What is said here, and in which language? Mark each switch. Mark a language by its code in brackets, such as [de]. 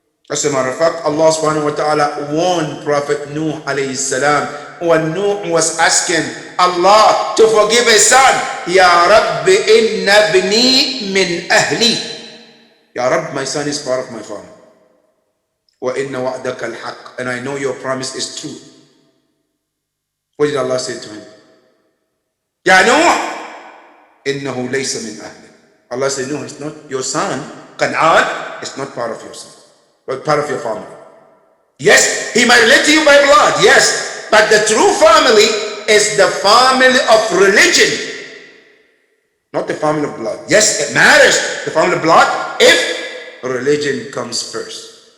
[en] As a matter of fact, Allah subhanahu wa ta'ala warned Prophet Nuh alayhi salam when Nuh was asking Allah to forgive his son. [ar] Ya Rabbi inna bni min ahli. [en] Ya Rabb, my son is part of my family. [ar] وَإِنَّ وَعْدَكَ الْحَقِّ. [en] And I know your promise is true. What did Allah say to him? [ar] Ya Nuh, إِنَّهُ لَيْسَ مِنْ أَهْلِكَ. [en] Allah said, no, it's not your son. Kan'an is not part of your son, but part of your family. Yes, he might relate to you by blood, yes, but the true family is the family of religion, not the family of blood. Yes, it matters, the family of blood, if religion comes first.